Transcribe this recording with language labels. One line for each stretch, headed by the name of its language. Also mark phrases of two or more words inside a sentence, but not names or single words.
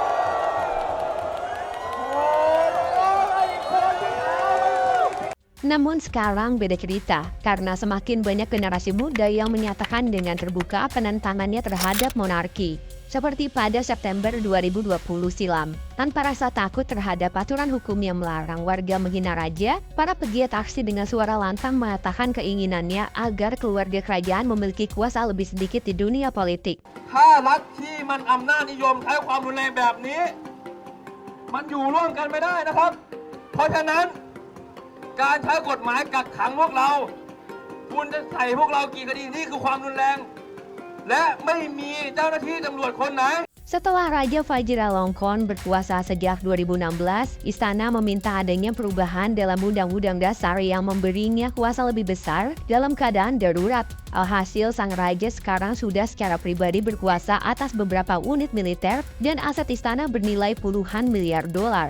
Indonesian: Namun sekarang beda cerita, karena semakin banyak generasi muda yang menyatakan dengan terbuka penentangannya terhadap monarki. Seperti pada September 2020 silam, tanpa rasa takut terhadap aturan hukum yang melarang warga menghina raja, para pegiat aksi dengan suara lantang mengatakan keinginannya agar keluarga kerajaan memiliki kuasa lebih sedikit di dunia politik.
Thai: ถ้ารัฐที่มันอำนาจนิยมใช้ความรุนแรงแบบนี้มันอยู่ร่วมกันไม่ได้นะครับ เพราะฉะนั้นการใช้กฎหมายกักขังพวกเราคุณจะใส่พวกเรากี่คดีนี่คือความรุนแรงและไม่มีเจ้าหน้าที่ตำรวจคนไหน
Indonesian: Setelah Raja Vajiralongkorn berkuasa sejak 2016, istana meminta adanya perubahan dalam Undang-Undang Dasar yang memberinya kuasa lebih besar dalam keadaan darurat. Alhasil, sang raja sekarang sudah secara pribadi berkuasa atas beberapa unit militer dan aset istana bernilai puluhan miliar dolar.